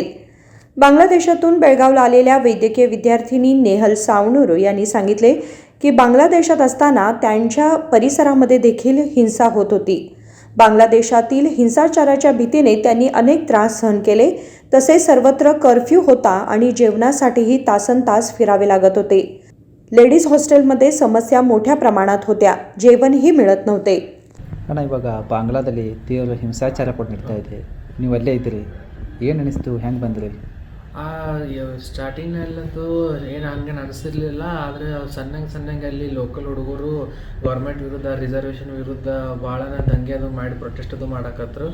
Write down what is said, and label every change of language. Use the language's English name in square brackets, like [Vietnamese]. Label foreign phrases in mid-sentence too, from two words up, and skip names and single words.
[Marathi] बांगलादेशातून बेळगावला आलेल्या वैद्यकीय विद्यार्थिनी नेहल सावणूर यांनी सांगितले की बांगलादेशात असताना त्यांच्या परिसरामध्ये देखील हिंसा होत होती. बांगलादेशातील हिंसाचाराच्या भीतीने त्यांनी अनेक त्रास सहन केले. तसेच सर्वत्र कर्फ्यू होता आणि जेवणासाठीही तासनतास फिरावे लागत होते. लेडीज हॉस्टेलमध्ये समस्या मोठ्या प्रमाणात होत्या. जेवणही मिळत नव्हते. [Kannada] ಅಣ್ಣ ಇವಾಗ ಬಾಂಗ್ಲಾದಲ್ಲಿ ತೀವ್ರ ಹಿಂಸಾಚಾರ ಕೂಡ ನಡೀತಾ ಇದೆ. ನೀವು ಅಲ್ಲೇ ಇದ್ದೀರಿ, ಏನು ಅನಿಸ್ತು, ಹೆಂಗೆ ಬಂದ್ರಿ? ಸ್ಟಾರ್ಟಿಂಗ್ನಲ್ಲಂತೂ ಏನು ಹಂಗೇನು ಅನಿಸಿರ್ಲಿಲ್ಲ. ಆದರೆ ಸಣ್ಣಂಗೆ ಅಲ್ಲಿ ಲೋಕಲ್ ಹುಡುಗರು ಗೌರ್ಮೆಂಟ್ ವಿರುದ್ಧ, ರಿಸರ್ವೇಷನ್ ವಿರುದ್ಧ ಭಾಳ ದಂಗೆ ಅದು ಮಾಡಿ ಪ್ರೊಟೆಸ್ಟ್ ಅದು ಮಾಡಕತ್ರು.